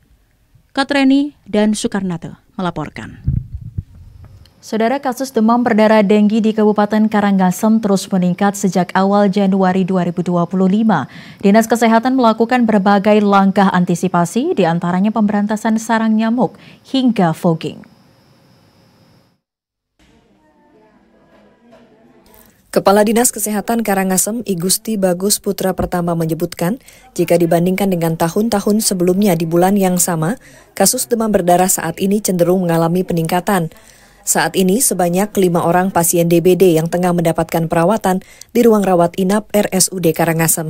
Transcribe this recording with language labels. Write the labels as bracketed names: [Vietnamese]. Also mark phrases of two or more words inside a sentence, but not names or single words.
[Indonesian] Katreni dan Sukarnate melaporkan. Saudara, kasus demam berdarah denggi di Kabupaten Karangasem terus meningkat sejak awal Januari 2025. Dinas Kesehatan melakukan berbagai langkah antisipasi, diantaranya pemberantasan sarang nyamuk hingga fogging. Kepala Dinas Kesehatan Karangasem, Igusti Bagus Putra Pertama menyebutkan, jika dibandingkan dengan tahun-tahun sebelumnya di bulan yang sama, kasus demam berdarah saat ini cenderung mengalami peningkatan. Saat ini sebanyak 5 orang pasien DBD yang tengah mendapatkan perawatan di ruang rawat inap RSUD Karangasem.